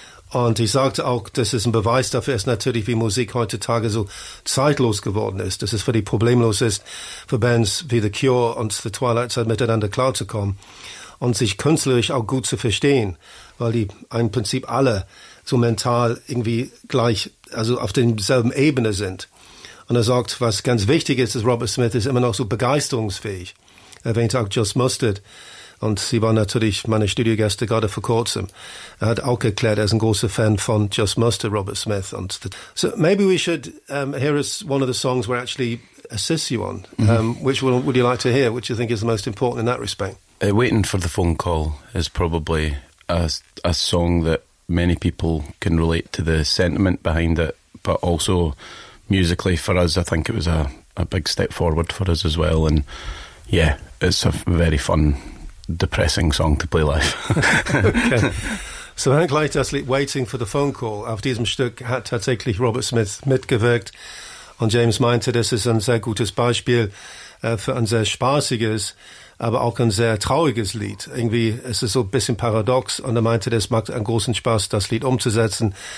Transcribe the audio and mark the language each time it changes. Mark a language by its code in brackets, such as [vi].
[de] Und ich sagte auch, das ist ein Beweis dafür, ist natürlich, wie Musik heutzutage so zeitlos geworden ist, dass es für die problemlos ist, für Bands wie The Cure und The Twilight Zone miteinander klarzukommen und sich künstlerisch auch gut zu verstehen, weil die im Prinzip alle so mental irgendwie gleich, also auf derselben Ebene sind. Und er sagt, was ganz wichtig ist, ist, Robert Smith ist immer noch so begeisterungsfähig. Er erwähnt auch Just Mustard. Und sie waren natürlich meine Studiogäste gerade vor kurzem. Er hat auch erklärt, er ist ein großer Fan von Just Mustard, Robert Smith. [en] So maybe we should hear us one of the songs we're actually assist you on. Mm-hmm. Which one would you like to hear? Which you think is the most important in that respect? Waiting for the Phone Call is probably a song that many people can relate to the sentiment behind it. But also musically for us, I think it was a big step forward for us as well. And yeah, it's a very fun, depressing song to play live. [de] Okay. So wir haben gleich das Lied Waiting for the Phone Call. Auf diesem Stück hat tatsächlich Robert Smith mitgewirkt, und James meinte, das ist ein sehr gutes Beispiel für ein sehr spaßiges, aber auch ein sehr trauriges Lied. Irgendwie ist es so ein bisschen paradox, und er meinte, das macht einen großen Spaß, das Lied umzusetzen.